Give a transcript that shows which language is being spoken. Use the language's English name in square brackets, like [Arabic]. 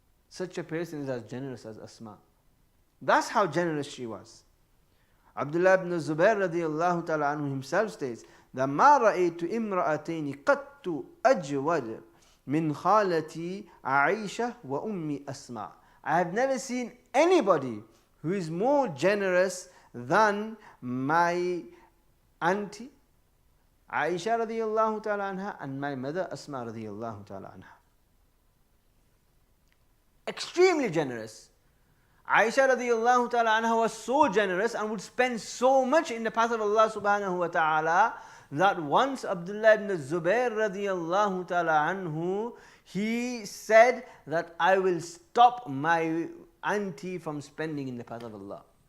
[English] Such a person is as generous as Asma. That's how generous she was. Abdullah ibn Zubair radiyallahu ta'ala anhu himself states that [Arabic] مَا رَأَيْتُ إِمْرَأَتَيْنِ قَدْتُ أَجْوَدَ مِنْ خَالَتِي عَيْشَةَ وَأُمِّ أَسْمَاءَ. [English] I have never seen anybody who is more generous than my auntie Aisha radiyallahu ta'ala anha and my mother Asma radiyallahu ta'ala anha. Extremely generous. Aisha radiyallahu ta'ala anha was so generous and would spend so much in the path of Allah subhanahu wa ta'ala that once Abdullah ibn Zubair radiyallahu ta'ala anhu, he said that I will stop my auntie from spending in the path of Allah.